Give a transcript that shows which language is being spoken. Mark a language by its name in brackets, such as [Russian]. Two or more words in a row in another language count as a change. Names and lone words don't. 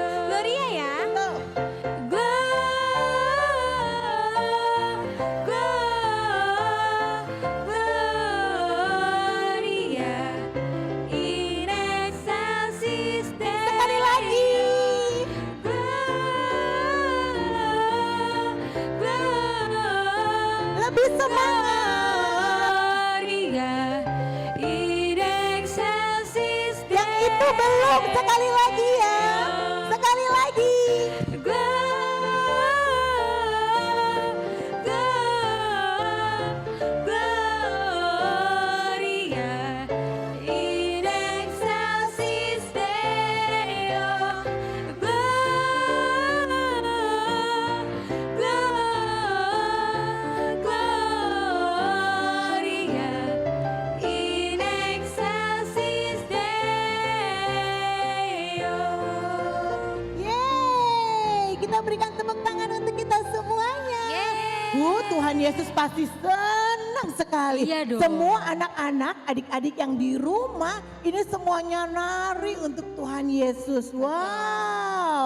[Indonesian] Gloria ya. [Latin] Gloria in excelsis Deo. [Indonesian] Sekali lagi. Lebih semangat. [Latin] Gloria in excelsis Deo. [Indonesian] Yang itu belum, sekali lagi ya. Sekali lagi. [Latin] Gloria in excelsis Deo. Gloria in excelsis Deo. [Indonesian] Yeay, kita berikan tepuk tangan untuk kita semuanya. Tuhan Yesus pasti senang sekali. Iya dong. Semua anak-anak, adik-adik yang di rumah, ini semuanya nari untuk Tuhan Yesus. Wow.